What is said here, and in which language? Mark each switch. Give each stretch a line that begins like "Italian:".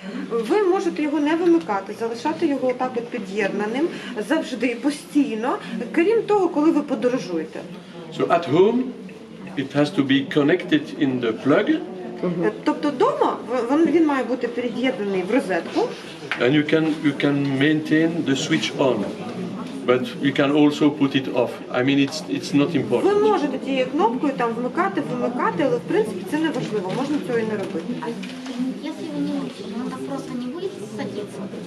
Ukrainian: Ви можете його не вимикати, залишати його отак от під'єднаним завжди, постійно, крім того, коли ви подорожуєте.
English: So at home, it has to be connected in the plug,
Ukrainian: Тобто вдома він має бути під'єднаний в розетку.
English: and you can maintain the switch on, but you can also put it off. I mean, it's not
Ukrainian: Ви
English: important.
Ukrainian: можете тією кнопкою там вмикати, вимикати, але в принципі це не важливо, можна цього і не робити.
Russian: А если вы не будете, он так просто не будет садиться?